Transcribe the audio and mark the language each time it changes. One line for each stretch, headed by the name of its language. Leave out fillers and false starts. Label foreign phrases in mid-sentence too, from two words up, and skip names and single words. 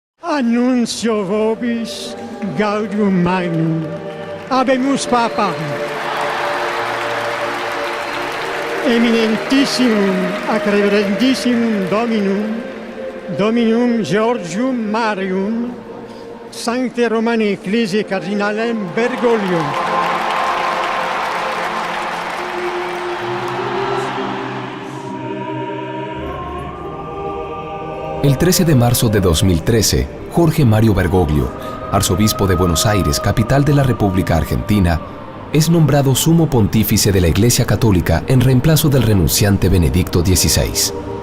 Latin: Annuncio vobis gaudium magnum. Habemus Papa. Eminentissimum ac reverendissimum Dominum Georgium Marium, Sancte Romani Ecclesiae Cardinalem Bergoglio.
Spanish: El 13 de marzo de 2013, Jorge Mario Bergoglio, arzobispo de Buenos Aires, capital de la República Argentina, es nombrado sumo pontífice de la Iglesia Católica en reemplazo del renunciante Benedicto XVI.